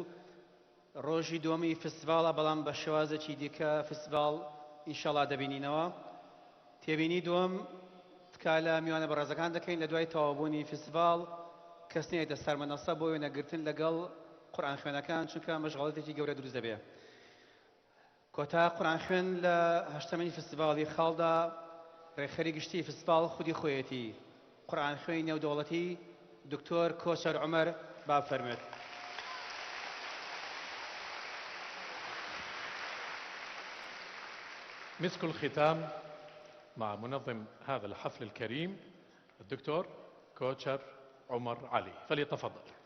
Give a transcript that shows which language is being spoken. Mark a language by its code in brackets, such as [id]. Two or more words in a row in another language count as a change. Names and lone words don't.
[ckb] ڕۆژی دووەمی فستیڤاڵە بەڵام بە شێوازێکی دیکە فستیڤاڵ ئینشەڵا دەبینینەوە تێبینی دووەم تکا لە میوانە بەڕێزەکان دەکەین لە دوای تەواوبوونی فستیڤاڵ کەس نەیەتە سەرمەنەسە بۆ وێنەگرتن لەگەڵ قورئان خوێنەکان چونکە مەشغەڵەتێکی گەورە دروست دەبێت کۆتا قورئان خوێن لە هەشتەمەنی فستیڤاڵی خاڵدا ڕێخەری گشتی فستیڤاڵ خودی خۆیەتی قورئان خوێنی نێودەوڵەتی دکتۆر کۆچەر عومەر با بفەرمێت. [ar] مسك الختام مع منظم هذا الحفل الكريم الدكتور كوتشر عمر علي فليتفضل.